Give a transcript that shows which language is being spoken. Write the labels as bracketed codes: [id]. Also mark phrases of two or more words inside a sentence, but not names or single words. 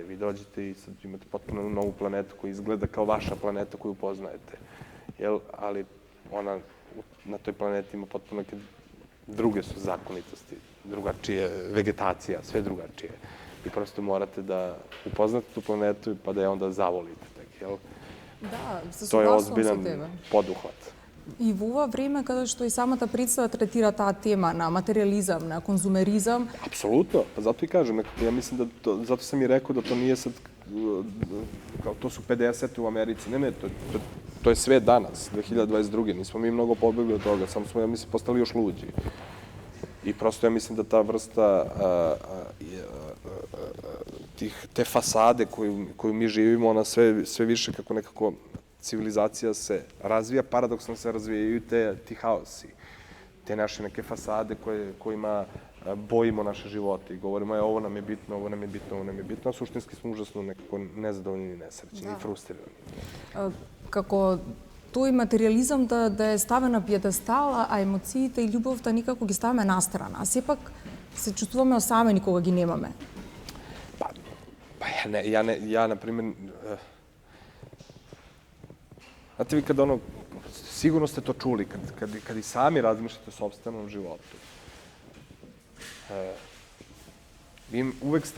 [sr] Vi dođete i sad imate potpuno novu planetu koja izgleda kao vaša planeta koju poznajete. Ali ona na toj planeti ima potpuno neke druge su zakonitosti, drugačije vegetacija, sve drugačije. I prosto morate da upoznate tu planetu pa da je onda zavolite. Da, se to je [mk] согласувам со [sr] ozbiljan [mk] тебе. [sr] poduhvat. [mk] И во ова време каде што и самата представа третира таа тема на материјализам, на конзумеризам. [sr] Apsolutno, pa zato i kažem, ja mislim da, zato sam i rekao da to nije sad, kao to su 50 u Americi, ne, to je sve danas, 2022. Nismo mi mnogo pobegli od toga, samo smo, ja mislim, postali još luđi. I prosto ja mislim da ta vrsta te fasade koju mi živimo, ona sve više kako nekako civilizacija se razvija, paradoksalno se razvijaju ti haosi, te naše neke fasade kojima bojimo naše živote i govorimo ovo nam je bitno, ovo nam je bitno, ovo nam je bitno, a suštinski smo užasno nekako nezadovoljni i nesrećni i frustrirani. [mk] Како тој материјализам да е ставен на пиедестал, а емоциите и љубовта никако ги ставаме настрана, а сепак се чувствуваме осамени кога ги немаме. [sr] Ja, na primjer, znate vi kada sigurno ste to čuli, kad i sami razmišljate o sopstvenom životu, vi uvek ste